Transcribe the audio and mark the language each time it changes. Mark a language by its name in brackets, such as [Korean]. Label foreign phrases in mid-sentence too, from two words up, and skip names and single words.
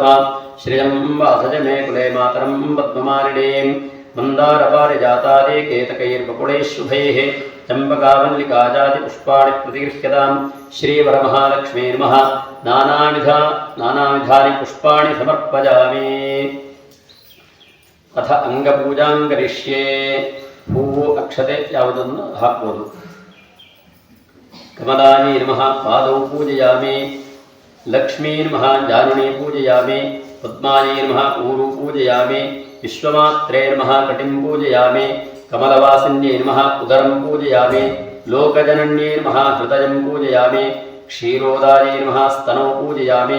[Sanskrit] ಶ್ರಿಯಂ ವಾಸಜ ಮೇ ಕುಲೆ ಮಾತರಂ ಪದ್ಮಮಾಲಿನೀಂ. ಮಂದಾರಪಾರಿಜಾತಾದಿ ಕೇತಕೈರ್ಬಕುಳೈಃಶುಭೈಃ ಚಂಪಕಾವಲ್ಲಿಕಾಜಾತಿ ಪುಷ್ಪಾಣಿ ಪ್ರತಿಗೃಹ್ಯತಾಂ. ಶ್ರೀವರಮಹಾಲಕ್ಷ್ಮೀ ನಮಃ ನಾನಾವಿಧಾನಿ ಪುಷ್ಪಾಣಿ ಸಮರ್ಪಯಾಮಿ. ಅಥ ಅಂಗಪೂಜಾಂ ಕರಿಷ್ಯೆ. [Kannada] ಹೂವು ಅಕ್ಷತೆ ಯಾವುದನ್ನು ಹಾಕ್ಬೋದು. [Sanskrit] ಕಮಲಾನಿ ನಮಃ ಪಾದೌ ಪೂಜಯಾಮಿ. ಲಕ್ಷ್ಮೀ ನಮಃ ಜಾನುಣಿ ಪೂಜಯಾಮಿ. ಪದ್ಮಾನಿ ನಮಃ ಊರು ಪೂಜಯಾಮಿ. ವಿಶ್ವಮಾತ್ರೇ ನಮಃ ಕಟಿಂ ಪೂಜಯಾಮಿ. ಕಮಲವಾಸಿನ್ಯೈ ನಮಃ ಉದರಂ ಪೂಜಯಾಮಿ. ಲೋಕಜನನ್ಯೈ ನಮಃ ಹೃದಯಂ ಪೂಜಯಾಮಿ. ಕ್ಷೀರೋದಾಯೈ ನಮಃ ಸ್ತನೌ ಪೂಜಯಾಮಿ.